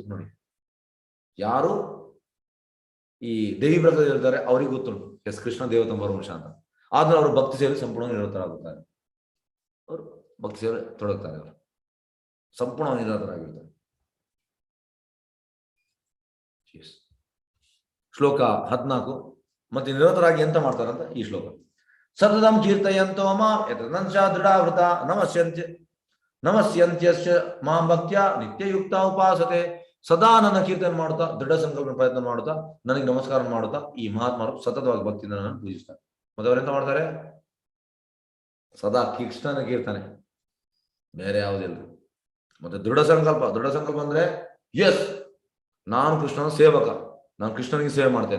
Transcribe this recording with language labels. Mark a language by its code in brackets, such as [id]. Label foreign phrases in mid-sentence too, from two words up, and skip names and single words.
[kn] ನೋಡಿ, ಯಾರು ಈ ದೇವಿ ಪ್ರಕೃತಿ ಇರ್ತಾರೆ ಅವರಿಗೆ ಗೊತ್ತುಂಟು, ಎಸ್ ಕೃಷ್ಣ ದೇವತಂಬ ವಂಶ ಅಂತ. ಆದ್ರೆ ಅವರು ಭಕ್ತಿ ಸೇವೆ ಸಂಪೂರ್ಣ ನಿರತರಾಗುತ್ತಾರೆ. ಅವರು ಭಕ್ತಿ ಸೇವೆ ತೊಡಗುತ್ತಾರೆ, ಅವರು ಸಂಪೂರ್ಣ ನಿರತರಾಗಿರ್ತಾರೆ. ಶ್ಲೋಕ 14. ಮತ್ತೆ ನಿರತರಾಗಿ ಎಂತ ಮಾಡ್ತಾರಂತ ಈ ಶ್ಲೋಕ. [sa] ಸತತಂ ಕೀರ್ತಯಂತೋ ಮಾಂ ಯತನಂಚ ದೃಢಾವೃತ ನಮಸ್ಯಂತ್ಯಸ್ಯ ಮಾಂ ಭಕ್ತ್ಯ ನಿತ್ಯಯುಕ್ತ ಉಪಾಸತೆ. [kn] ಸದಾ ನನ್ನ ಕೀರ್ತನೆ ಮಾಡುತ್ತಾ, ದೃಢ ಸಂಕಲ್ಪ ಪ್ರಯತ್ನ ಮಾಡುತ್ತಾ, ನನಗೆ ನಮಸ್ಕಾರ ಮಾಡುತ್ತಾ ಈ ಮಹಾತ್ಮರು ಸತತವಾಗಿ ಭಕ್ತಿಯಿಂದ ನನ್ನನ್ನು ಪೂಜಿಸ್ತಾರೆ. ಮತ್ತೆ ಅವರೆಂತ ಮಾಡ್ತಾರೆ? ಸದಾ ಕೃಷ್ಣನ ಕೀರ್ತನೆ, ಬೇರೆ ಯಾವುದಿಲ್ಲ. ಮತ್ತೆ ದೃಢ ಸಂಕಲ್ಪ ಅಂದ್ರೆ ಎಸ್ ನಾನು ಕೃಷ್ಣನ ಸೇವಕ, ನಾನು ಕೃಷ್ಣನಿಗೆ ಸೇವೆ ಮಾಡ್ತೇನೆ.